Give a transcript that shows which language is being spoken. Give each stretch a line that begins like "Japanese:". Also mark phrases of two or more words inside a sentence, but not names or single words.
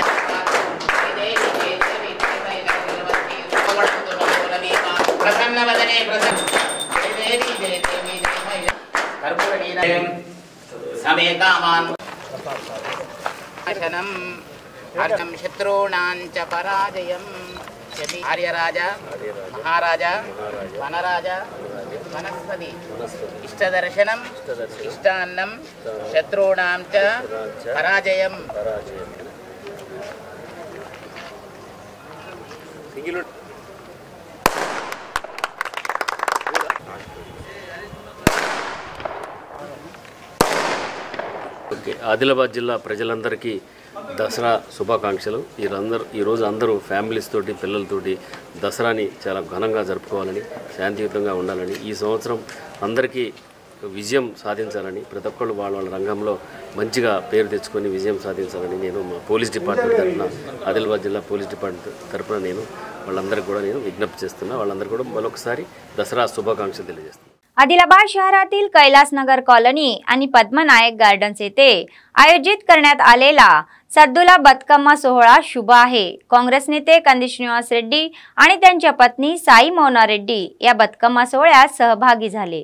Sanskrit: प्रसन्नवदने समे कामान् अर्चम शत्रूणां च पराजयं आर्यराजा महाराजा वनराजा वनस्पति इष्टदर्शनम् इष्टान्नं शत्रूणां च पराजयं।
Telugu: ఆదిలాబాద్ జిల్లా ప్రజలందరికీ దసరా శుభాకాంక్షలు। ఈరోజు అందరూ ఫ్యామిలీస్ తోటి పిల్లలతోటి దసరాని చాలా ఘనంగా జరుపుకోవాలని, శాంతియుతంగా ఉండాలని, ఈ సంవత్సరం అందరికీ విజయం సాధించాలని, ప్రతి ఒక్కళ్ళు వాళ్ళ రంగంలో మంచిగా పేరు తెచ్చుకొని విజయం సాధించాలని నేను మా
English: police department
Telugu: తరఫున, ఆదిలాబాద్ జిల్లా
English: police department
Telugu: తరఫున నేను వాళ్ళందరికీ కూడా నేను విజ్ఞప్తి చేస్తున్నా। వాళ్ళందరూ కూడా మరొకసారి దసరా శుభాకాంక్షలు తెలియజేస్తున్నాను।
Marathi: आदिलाबाद शहरातील कैलासनगर कॉलनी आणि पद्मनायक गार्डन्स येथे आयोजित करण्यात आलेला सद्दुला बतकम्मा सोहळा शुभ आहे। काँग्रेस नेते कंदी श्रीनिवास रेड्डी आणि त्यांच्या पत्नी साई मोना रेड्डी या बतकम्मा सोहळ्यात सहभागी झाले।